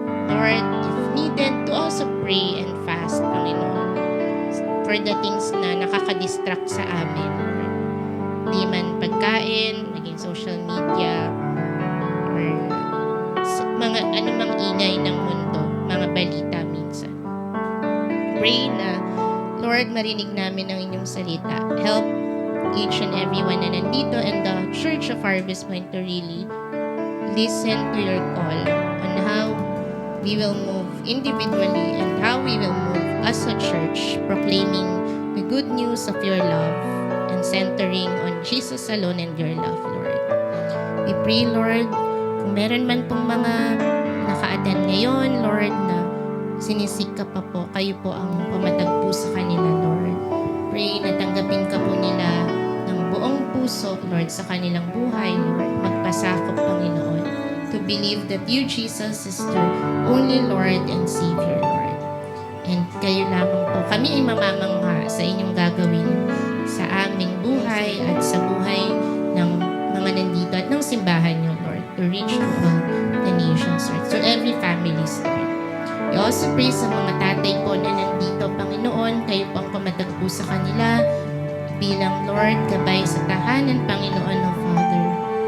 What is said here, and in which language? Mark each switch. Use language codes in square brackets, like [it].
[en] Lord, if needed, to also pray and fast, Panginoon, for the things [tl] na nakaka-distract sa amin, [en] Lord. [tl] Di man pagkain, maging social media, or mga anumang ingay ng mundo, mga balita minsan. Pray na, Lord, marinig namin ang inyong salita. [en] Help each and everyone [tl] na nandito [en] in the Church of Harvest Point to really listen to your call on how we will move individually and how we will move as a church, proclaiming the good news of your love and centering on Jesus alone and your love, Lord. We pray, [tl] Lord, kung meron man pong mga naka-attend ngayon, Lord, na sinisik ka pa po, kayo po ang pumatagpo sa kanila, Lord. Pray na tanggapin ka po nila ng buong puso, Lord, sa kanilang buhay, Lord. Magpasakop, [en] Panginoon, to believe that you, Jesus, is the only Lord and Savior, Lord. [tl] And kayo lamang po, kami ay mamamangha sa inyong gagawin sa aming buhay at sa buhay ng mga nandito at ng simbahan niyo, Lord, [en] to reach to all the nations, Lord, to every family, [tl] Lord. [en] We also pray [tl] sa mga tatay po na nandito, Panginoon, kayo po ang pumatagpo sa kanila bilang Lord, gabay sa tahanan, Panginoon, of Father.